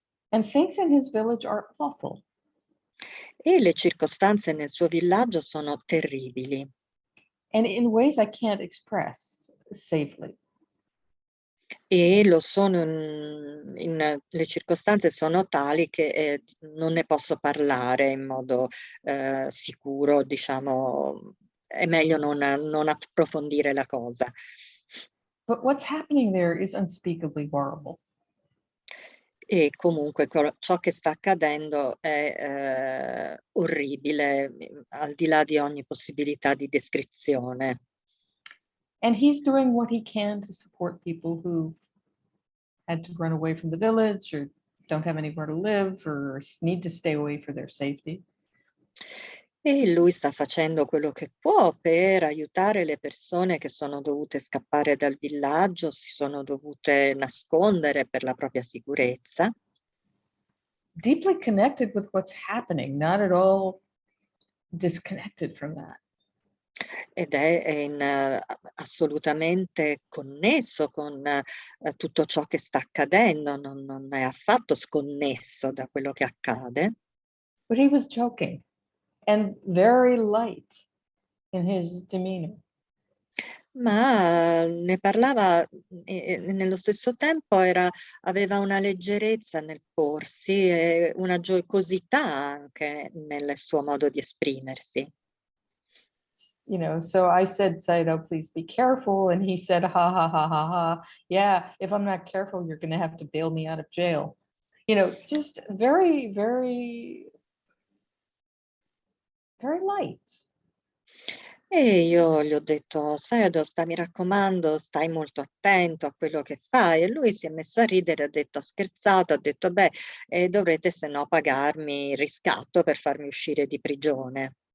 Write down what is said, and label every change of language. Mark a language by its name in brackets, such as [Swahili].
[English] And things in his village are awful. [Italian] E le circostanze nel suo villaggio sono terribili. [English] And in ways I can't express safely. [Italian] E lo sono le circostanze sono tali che non ne posso parlare in modo sicuro, diciamo, è meglio non approfondire la cosa. [English] But what's happening there is unspeakably horrible. [Italian] E comunque ciò che sta accadendo è orribile, al di là di ogni possibilità di descrizione. [English] And he's doing what he can to support people who had to run away from the village or don't have anywhere to live or need to stay away for their safety. [Italian] E lui sta facendo quello che può per aiutare le persone che sono dovute scappare dal villaggio, si sono dovute nascondere per la propria sicurezza. [English] Deeply connected with what's happening, not at all disconnected from that. [Italian] Ed è assolutamente connesso con tutto ciò che sta accadendo, non è affatto sconnesso da quello che accade. [English] But he was joking and very light in his demeanor. [Italian] Ma ne parlava e nello stesso tempo aveva una leggerezza nel porsi e una giocosità anche nel suo modo di esprimersi. [English] You know, so I said, Saito, please be careful. And he said, ha, ha, ha, ha, ha. Yeah, if I'm not careful, you're going to have to bail me out of jail. just very, very, very light. [Italian] E io gli ho detto, sai Adosta, mi raccomando, stai molto attento a quello che fai. E lui si è messo a ridere, ha scherzato, ha detto, beh, dovrete se no pagarmi il riscatto per farmi uscire di prigione.